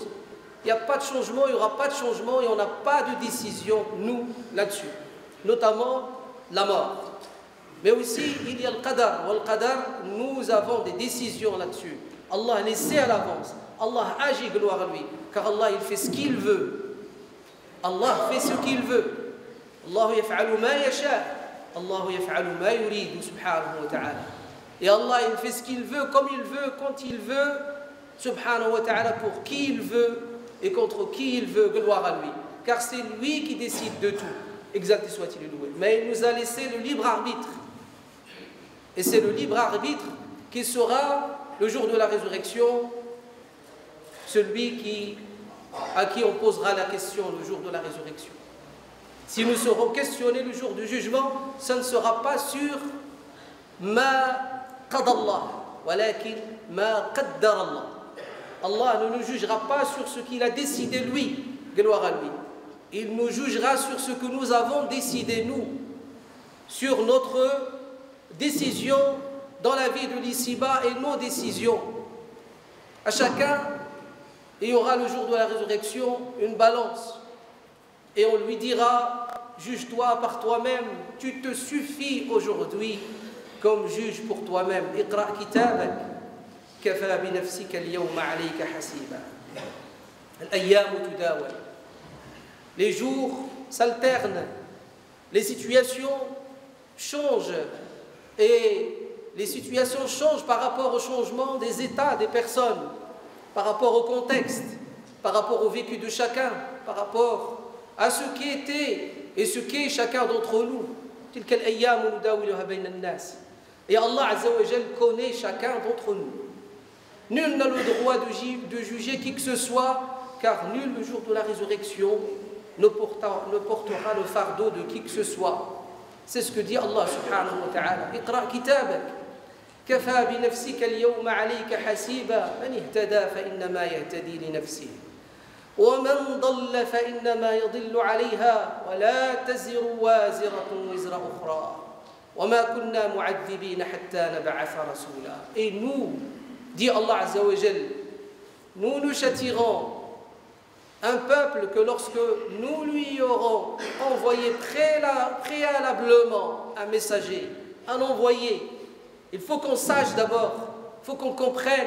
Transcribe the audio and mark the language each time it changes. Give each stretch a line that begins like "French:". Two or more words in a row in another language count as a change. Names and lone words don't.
French: Il n'y a pas de changement, il n'y aura pas de changement et on n'a pas de décision, nous, là-dessus. Notamment la mort. Mais aussi, il y a le qadar. Le qadar, nous avons des décisions là-dessus. Allah les sait à l'avance. Allah agit, gloire à lui. Car Allah, il fait ce qu'il veut. Allah fait ce qu'il veut.
Arabic: الله يفعل ما يشاء. الله يفعل ما يريد سبحانه وتعالى.
French: Et Allah, il fait ce qu'il veut, comme il veut, quand il veut,
Arabic: سبحانه وتعالى,
French: pour qui il veut et contre qui il veut, gloire à lui. Car c'est lui qui décide de tout. Exact soit-il loué. Mais il nous a laissé le libre arbitre. Et c'est le libre arbitre qui sera, le jour de la résurrection, celui à qui on posera la question le jour de la résurrection. Si nous serons questionnés le jour du jugement, ça ne sera pas sur
Arabic: ما قضى الله ولكن ما قدر الله.
French: Allah ne nous jugera pas sur ce qu'il a décidé lui, gloire à lui. Il nous jugera sur ce que nous avons décidé nous, sur notre décision dans la vie de l'ici-bas et nos décisions. À chacun, il y aura le jour de la résurrection une balance. Et on lui dira, juge-toi par toi-même, tu te suffis aujourd'hui comme juge pour toi-même.
Arabic: اقرأ كتابك كفى بنفسك اليوم عليك حسيبا. الأيام تداول.
French: Les jours s'alternent, les situations changent et les situations changent par rapport au changement des états des personnes, par rapport au contexte, par rapport au vécu de chacun, par rapport à ce qui était et ce qu'est chacun d'entre nous. Et Allah
Arabic: عز وجل
French: connaît chacun d'entre nous. Nul n'a le droit de juger qui que ce soit, car nul le jour de la résurrection ne portera le fardeau de qui que ce soit. C'est ce que dit Allah
Arabic: سبحانه وتعالى. اقرأ كتابك كفى بنفسك اليوم عليك حسيبا من اهتدى فإنما يهتدي لنفسه. ومن ضل فإنما يضل عليها ولا تزر وازرة وزر أخرى وما كنا معذبين حتى نبعث رسولا.
French: Et nous, dit Allah
Arabic: عز وجل,
French: nous nous châtirons un peuple que lorsque nous lui aurons envoyé préalablement un messager, un envoyé, il faut qu'on sache d'abord, il faut qu'on comprenne.